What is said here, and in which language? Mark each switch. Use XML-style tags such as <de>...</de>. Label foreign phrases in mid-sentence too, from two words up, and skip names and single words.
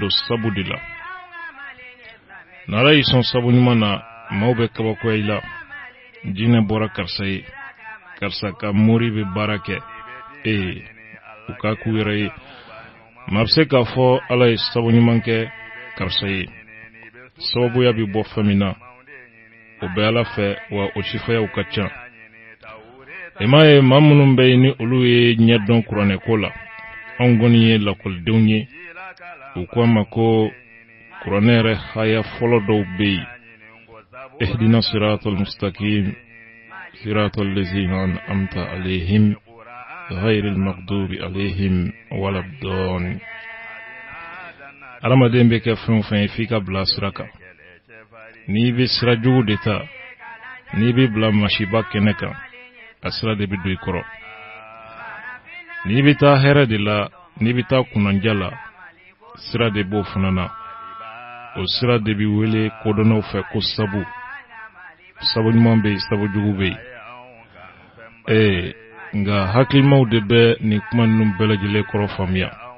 <bm>don sabu de la n'ala y'i sɔn sabu ɲuman na maaw bɛ kabakoya i la jinɛ bɔra karisa ye karisa ka mori bɛ baara kɛ u ka k'u yɛrɛ ye maa bɛ se k'a fɔ ala ye sabu ɲuman kɛ karisa ye sababuya bɛ bɔ fɛn min na o bɛ ala fɛ wa o sifayaw ka ca. Ema ye maa minnu bɛ yen ni olu ye ɲɛdɔn kuranɛko la anw kɔni ye lakɔlidenw ye u ko an ma ko kuranɛ yɛrɛ haya fɔlɔ dɔw bɛ yen</bm> <ar>اهدنا الصراط المستقيم صراط الذين أنعمت عليهم غير المغضوب عليهم ولا الضالين.</ar> <bm>Adamaden bɛ kɛ fɛn o fɛn ye f'i ka bila sira kan. N'i bɛ sira jugu de ta n'i bɛ bila masiba kɛnɛ kan a sira de bɛ don i kɔrɔ. N'i bɛ taa hɛrɛ de la n'i bɛ taa kunanja la sira de b'o fana na o sira de bi wele kodɔnnaw fɛ ko sabu ɲuman bɛ yen sabu jugu bɛ yen nga hakilimaw de bɛ nin kuma ninnu bɛɛ lajɛlen kɔrɔ faamuya</bm>